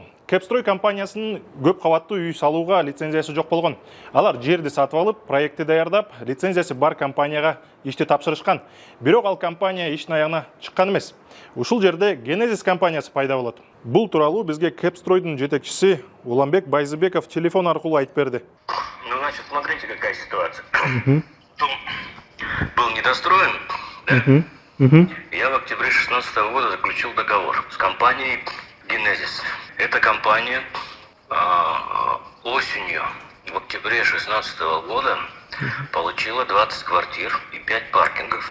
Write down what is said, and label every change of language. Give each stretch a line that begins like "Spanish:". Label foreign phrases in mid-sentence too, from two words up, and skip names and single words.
Kyrgyz: Кепстрой компаниясынын көп кабаттуу үй салууга лицензиясы жок болгон. Алар жерди сатып алып, проектти даярдап, лицензиясы бар компанияга ишти тапшырышкан. Бирок ал компания иштин аягына чыккан эмес. Ушул жерде Генезис компаниясы пайда болот. Бул тууралуу бизге Кепстройдун жетекчиси Уланбек Байзыбеков телефон аркылуу айтып берди.
Russian: Ну, значит, смотрите, какая ситуация. Дом был недостроен, да? Я в октябре 2016 года заключил договор с компанией Генезис. Эта компания осенью, в октябре 2016 года, получила 20 квартир и 5 паркингов.